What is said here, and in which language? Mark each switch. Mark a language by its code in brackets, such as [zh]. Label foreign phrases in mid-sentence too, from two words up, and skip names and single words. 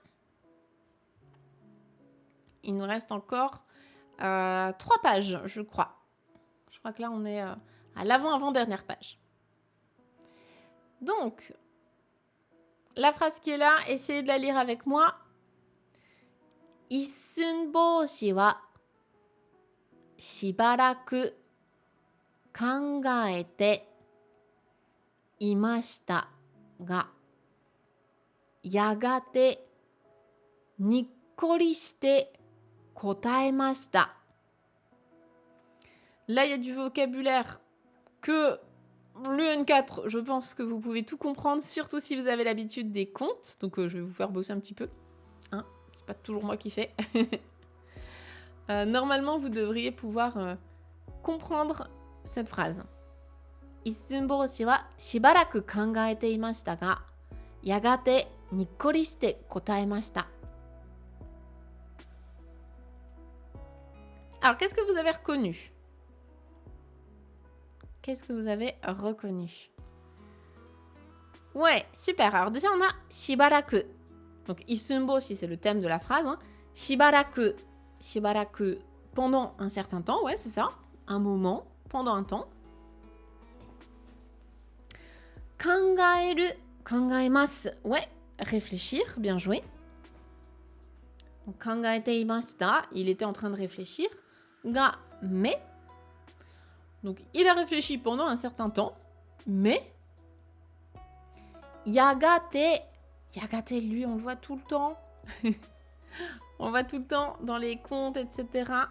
[fr] Il nous reste encore 3 pages, je crois. Je crois que là, on est à l'avant-dernière page. Donc, la phrase qui est là, essayez de la lire avec moi. [ja] 一寸法師はしばらく考えていましたがやがてにっこりして答えました. [fr] Là, il y a du vocabulaire que le N4, je pense que vous pouvez tout comprendre, surtout si vous avez l'habitude des contes. Donc, je vais vous faire bosser un petit peu. Hein, c'est pas toujours moi qui fais. Normalement, vous devriez pouvoir comprendre cette phrase. [ja] 一寸法師はしばらく考えていましたが、やがてにっこりして答えました. [fr] Alors, qu'est-ce que vous avez reconnu? Qu'est-ce que vous avez reconnu? Ouais, super. Alors déjà, on a shibaraku. Donc, issunboshi, c'est le thème de la phrase. Hein. Shibaraku, pendant un certain temps. Ouais, c'est ça. Un moment, pendant un temps. [ja] 考える、考えます. [fr] Ouais, réfléchir, bien joué. Donc, [ja] 考えていました, [fr] il était en train de réfléchir. Ga, mais. Donc, il a réfléchi pendant un certain temps, mais. [ja] やがて、やがて, [fr] lui, on le voit tout le temps. On le voit tout le temps dans les contes, etc.